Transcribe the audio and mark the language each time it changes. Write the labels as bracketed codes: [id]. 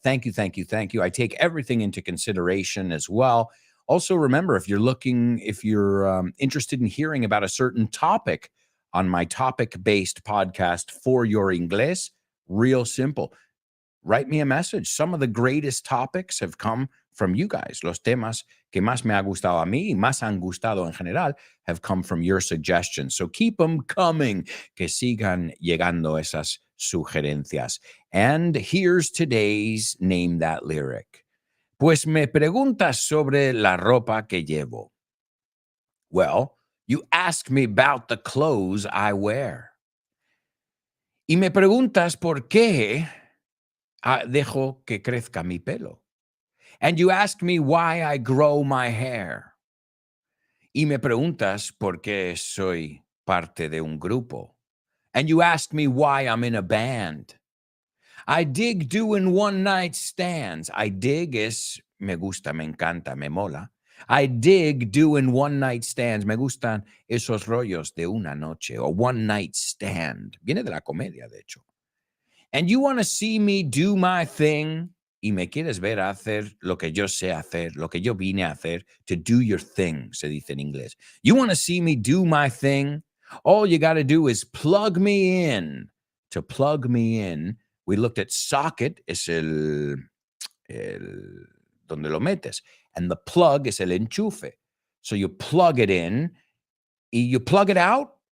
[en] Thank you, thank you, thank you. I take everything into consideration as well. Also, remember, if you're interested in hearing about a certain topic on my topic-based podcast For Your Inglés, real simple. Write me a message. Some of the greatest topics have come from you guys. [es] Los temas que más me ha gustado a mí, más han gustado en general, [en] have come from your suggestions. So keep them coming. [es] Que sigan llegando esas sugerencias. [en] And here's today's Name That Lyric. [es] Pues me preguntas sobre la ropa que llevo. [en] Well, you ask me about the clothes I wear. [es] Y me preguntas por qué dejo que crezca mi pelo. [en] And you ask me why I grow my hair. [es] Y me preguntas por qué soy parte de un grupo. [en] And you ask me why I'm in a band. I dig doing one-night stands. I dig [es] es me gusta, me encanta, me mola. [en] I dig doing one-night stands. [es] Me gustan esos rollos de una noche o one-night stand. Viene de la comedia, de hecho. [en] And you want to see me do my thing, [es] y me quieres ver hacer lo que yo sé hacer, lo que yo vine a hacer, [en] to do your thing, [es] se dice en inglés. [en] You want to see me do my thing? All you got to do is plug me in. To plug me in, we looked at socket, [es] es el donde lo metes, [en] and the plug is el enchufe. So you plug it in, y you plug it out?